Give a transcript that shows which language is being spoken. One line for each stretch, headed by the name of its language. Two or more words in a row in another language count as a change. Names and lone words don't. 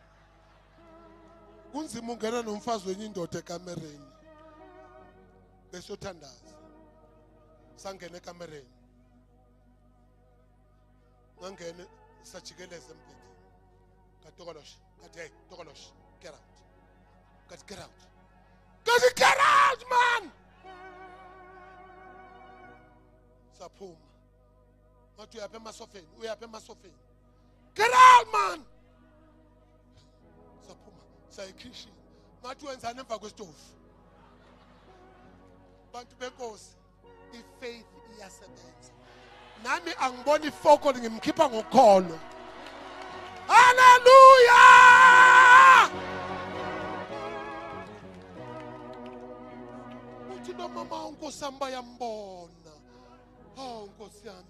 Zulu: kunzima ungena nomfazi wenye indoda ekamereni besothandaza sangena ekamereni ngangene sajikeleza empedeni katokolosh kathi hey tokolosh
English: get out
Zulu: kathi
English: get out
Zulu: man saphuma ngathi uyapha emasofeni
English: get out
Zulu: man saphuma sayikhishini ngathi wenzani emva kwesitofu bantu benkosi ifaith iyasebenza nami angiboni ifoko ngimkhipha ngokholo haleluya uthi no mama unkosi yami bayambona unkosi yami